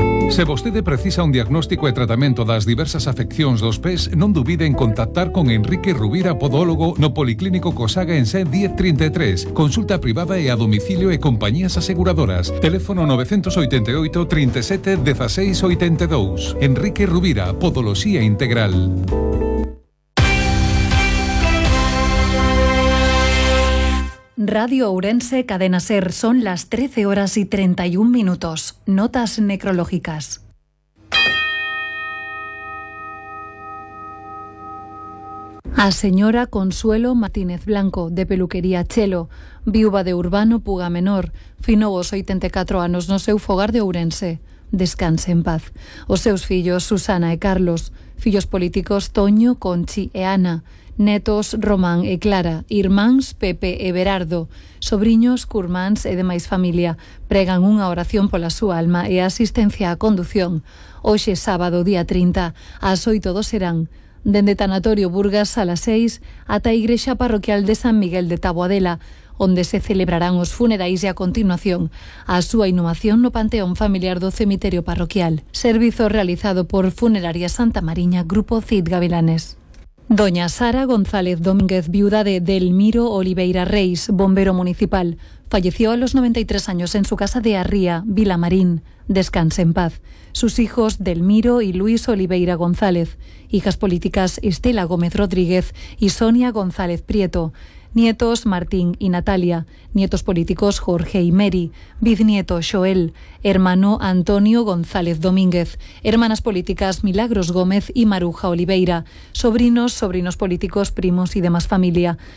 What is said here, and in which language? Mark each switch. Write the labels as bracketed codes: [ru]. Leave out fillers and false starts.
[gl] Se vostede precisa un diagnóstico e tratamento das diversas afeccións dos pés, non dubide en contactar con Enrique Rubira, podólogo, no Policlínico Cosaga en SED 1033. Consulta privada e a domicilio e compañías aseguradoras. Teléfono 988-37-1682. Enrique Rubira, podoloxía integral. [es] Radio Ourense, Cadena Ser, son las 13 horas y 31 minutos. Notas necrológicas. [gl] A señora Consuelo Martínez Blanco, de peluquería Chelo, viúva de Urbano Puga Menor, finovos 84 anos no seu fogar de Ourense. Descanse en paz. Os seus fillos Susana e Carlos, fillos políticos Toño, Conchi e Ana, netos Román e Clara, irmáns Pepe e Berardo, sobriños, curmáns e demais familia, pregan unha oración pola súa alma e asistencia á condución. Hoxe sábado, día 30, ás 8 do serán, dende Tanatorio Burgas [es] a las 6 [gl] ata a Igrexa Parroquial de San Miguel de Taboadela, onde se celebrarán os funerais e a continuación a súa inhumación no Panteón Familiar do Cemiterio Parroquial, servizo realizado por Funeraria Santa Mariña, Grupo Cid Gavilanes. [es] Doña Sara González Domínguez, viuda de Delmiro Oliveira Reis, bombero municipal, falleció a los 93 años en su casa de Arría, Vilamarín. Descanse en paz. Sus hijos Delmiro y Luis Oliveira González, hijas políticas Estela Gómez Rodríguez y Sonia González Prieto, nietos Martín y Natalia, nietos políticos Jorge y Mary, bisnieto Joel, hermano Antonio González Domínguez, hermanas políticas Milagros Gómez y Maruja Oliveira, sobrinos, sobrinos políticos, primos y demás familia.